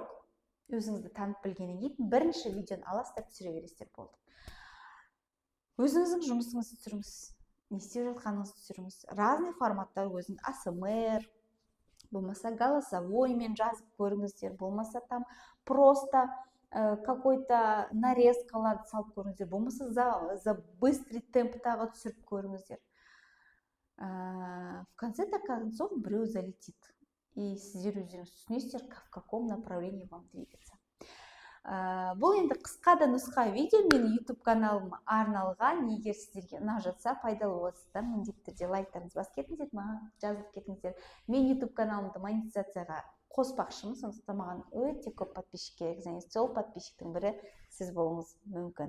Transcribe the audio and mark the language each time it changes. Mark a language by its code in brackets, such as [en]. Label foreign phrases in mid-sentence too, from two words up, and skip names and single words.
[kk] Өзіңізді танып білгеннен кейін бірінші видеоны аластап түсіре бересіздер болды. Өзіңіздің жұмысыңызды түсіріңіз, не істеп жатқаныңызды түсіріңіз. Разный форматтар өзіңіз, ASMR, болмаса голосовоймен жазып көріңіздер, болмаса [ru] там просто какой-то [kk] нарезкаларды салып көріңіздер, болмаса [ru] за быстрый [kk] темптағы түсіріп көріңіздер. [ru] В конце-то концов біреу залетит, и сіздер өздеріңіз түсінесіздер, в каком направлении вам двигаться. [kk] Бұл енді қысқа да нұсқа видео менің YouTube каналыма арналған. Егер сіздерге ұнап жатса, пайдалы болса, міндетті түрде лайктарыңызды басып кетіңіздер, маған жазылып кетіңіздер. Мен YouTube каналымды монетизацияға қоспақшымын, сондықтан маған өте көп подписчик керек, және сол подписчиктің бірі сіз болуыңыз мүмкін.